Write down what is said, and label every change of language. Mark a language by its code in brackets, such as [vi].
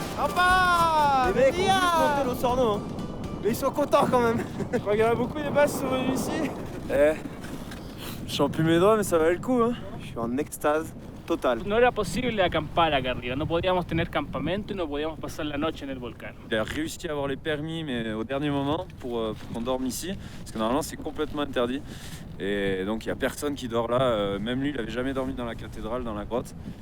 [fr] Les mecs ont juste monté l'Osorno, hein. Mais ils sont contents quand même. Je crois qu'il y en a beaucoup des basses qui sont venus ici. Je sens plus mes doigts, mais ça valait le coup, hein. Je suis en extase totale. [es] No era posible acampar acá arriba, no podíamos tener campamento y no podíamos pasar la noche en el volcán. [fr] Il a réussi à avoir les permis, mais au dernier moment, pour qu'on dorme ici, parce que normalement c'est complètement interdit. Et donc il n'y a personne qui dort là, même lui il n'avait jamais dormi dans la cathédrale, dans la grotte.